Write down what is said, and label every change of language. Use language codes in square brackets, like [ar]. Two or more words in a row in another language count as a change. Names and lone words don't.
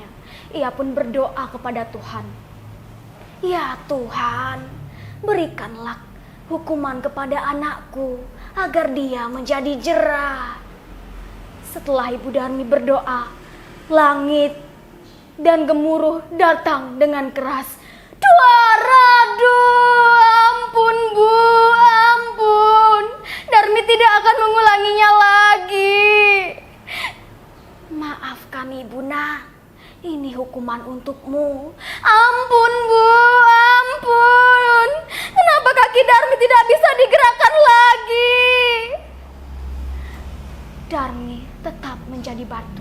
[id] Ia pun berdoa kepada Tuhan. "Ya Tuhan, berikanlah hukuman kepada anakku agar dia menjadi jera." Setelah Ibu Darmi berdoa, langit dan gemuruh datang dengan keras. "Duara, ampun Bu, ampun. Darmi tidak akan mengulanginya lagi. Maafkan Ibu, Nak. Ini hukuman untukmu. Ampun Bu, ampun. Kenapa kaki Darmi tidak bisa digerakkan lagi?" Darmi tetap menjadi batu.